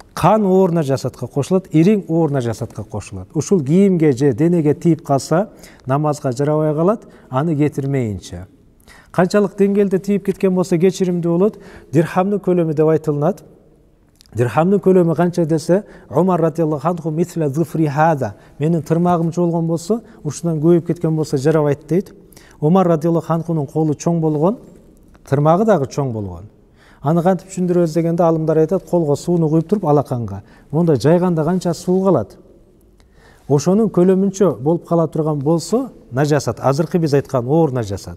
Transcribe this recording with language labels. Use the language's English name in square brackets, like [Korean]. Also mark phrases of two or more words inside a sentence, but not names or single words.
[Kyrgyz] Кан оор нажасатка кошулат, ириң оор нажасатка кошулат. Ушул кийимге же денеге тийип калса, намазга жарабай калат, аны кетирмейинче. Канчалык деңгээлде тийип кеткен болсо кечиримдүү болот, дирхамдын көлөмү деп айтылат. Дирхамдын көлөмү канча десе, [Arabic] Умар رضي الله عنه مثل ظفري هذا, [Kyrgyz] менин тырмагымча болгон болсо, ушундан көбөйүп кеткен болсо жарабайт дейт. Умар [Arabic] رضي الله عنه [Kyrgyz] колу чоң болгон, тырмагы дагы чоң болгон. Аны кантип түшүндүрөбүз дегенде, алымдар айтат, колго сууну куюп туруп алаканга. Монда жайганда канча суу калат? Ошонун көлөмүнчө болуп кала турган болсо, нажасат, азыркы биз айткан оор нажасат.